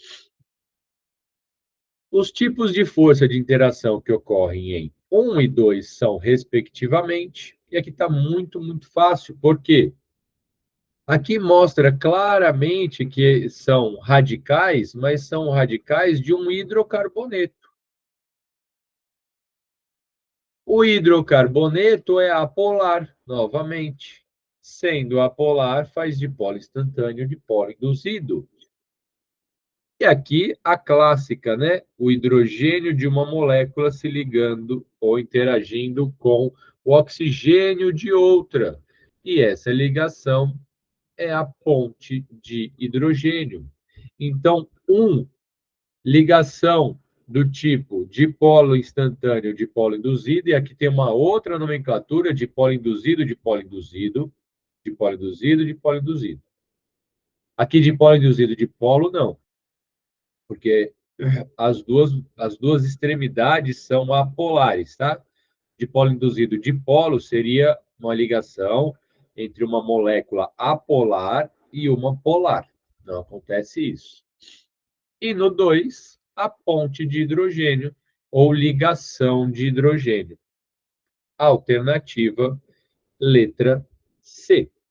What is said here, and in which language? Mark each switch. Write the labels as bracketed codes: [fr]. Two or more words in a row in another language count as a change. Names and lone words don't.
[pt] Os tipos de força de interação que ocorrem em 1 e 2 são, respectivamente, e aqui está muito, muito fácil, porque aqui mostra claramente que são radicais, mas são radicais de um hidrocarboneto. O hidrocarboneto é apolar, novamente. Sendo apolar, faz dipolo instantâneo, dipolo induzido. E aqui a clássica, né? O hidrogênio de uma molécula se ligando ou interagindo com o oxigênio de outra. E essa ligação é a ponte de hidrogênio. Então, ligação do tipo dipolo instantâneo, dipolo induzido, e aqui tem uma outra nomenclatura, dipolo induzido, dipolo induzido, dipolo induzido, dipolo induzido. Aqui dipolo induzido, dipolo não, porque as duas extremidades são apolares, tá? Dipolo induzido, dipolo seria uma ligação entre uma molécula apolar e uma polar. Não acontece isso. E no 2, a ponte de hidrogênio ou ligação de hidrogênio. Alternativa, letra C.